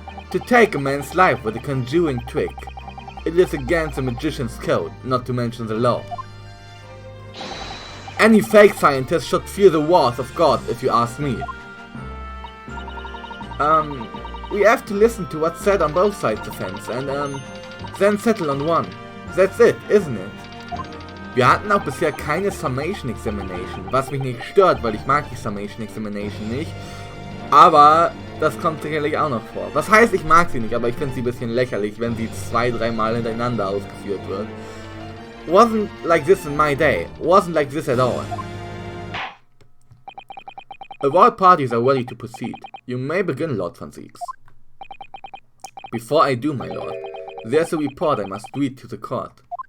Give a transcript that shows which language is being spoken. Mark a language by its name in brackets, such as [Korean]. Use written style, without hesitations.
[English] To take a man's life with a conjuring trick, it is against the magician's code, not to mention the law. Any fake scientist should fear the wrath of God, if you ask me. We have to listen to what's said on both sides of the fence and, then settle on one. That's it, isn't it? [German] Wir hatten auch bisher keine Summation Examination, was mich nicht stört, weil ich mag die Summation Examination nicht. Aber das kommt sicherlich auch noch vor. Was heißt, ich mag sie nicht, aber ich finde sie ein bisschen lächerlich, wenn sie 2-3 Mal hintereinander ausgeführt wird. [English] Wasn't like this in my day. Wasn't like this at all. If all parties are ready to proceed, you may begin, Lord von Zieks. Before I do, my lord, there's a report I must read to the court.